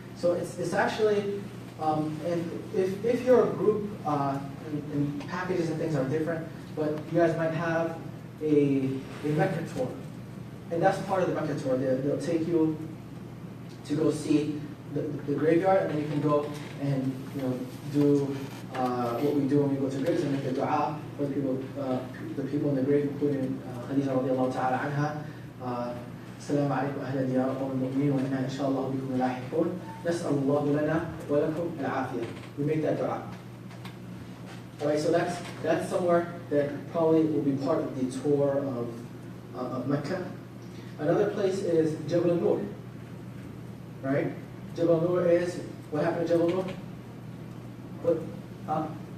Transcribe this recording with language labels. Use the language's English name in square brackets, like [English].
[English] So it's actually, and if your group and packages and things are different, but you guys might have a Mecca tour, and that's part of the Mecca tour. They'll take you to go see the graveyard, and then you can go and do what we do when we go to graves and make the dua for the people in the grave, including Khadija radiallahu ta'ala anha. [Arabic] السلام عليكم أهل ديار قوم المؤمنين وإنا إن شاء الله بكم لاحقون نسأل الله لنا ولكم العافية. [English] We make that dua. Alright, so that's somewhere that probably will be part of the tour of Mecca. Another place is Jabal al-Nur. Right? Jabal al-Nur is, what happened to Jabal al-Nur? What?